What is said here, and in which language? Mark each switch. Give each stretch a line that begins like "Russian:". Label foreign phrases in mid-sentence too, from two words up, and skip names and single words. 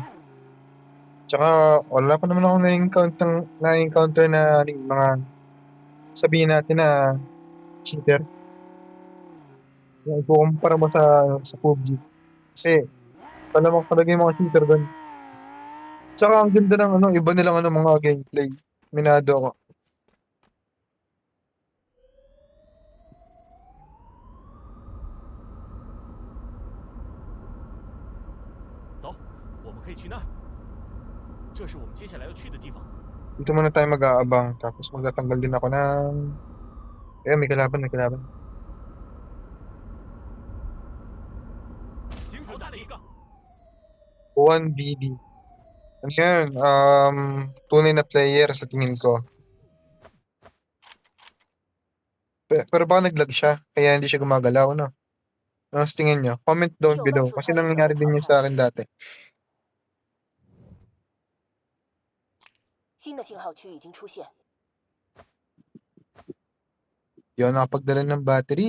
Filipino: Tsaka wala pa naman ako na-encounter na mga sabihin natin na cheater. Yung ikukumpara mo sa PUBG. Kasi palamang talaga yung mga cheater doon. Tsaka ang ganda ng ano, iba nilang ano, mga gameplay. Minado ako.
Chinese: 走，我们可以去那儿。这是我们接下来要去的地方。
Filipino: Dito muna tayo mag-aabang. Tapos magtatanggal din ako ng... may kalaban.
Chinese: 精准打击。 1BD.
Filipino: Ano yan? Tunay na player sa tingin ko. Pero baka nag-lag siya, kaya hindi siya gumagalaw, no? Ano sa tingin nyo?
English: Comment down
Chinese: 你有
English: below.
Chinese: 外出
Filipino: Kasi
Chinese: 参与准备
Filipino: nangyari
Chinese: 逃
Filipino: din yun
Chinese: 跑。
Filipino: sa akin dati.
Chinese: 新的信号区已经出现，
Filipino: Di ako nakapagdala ng battery.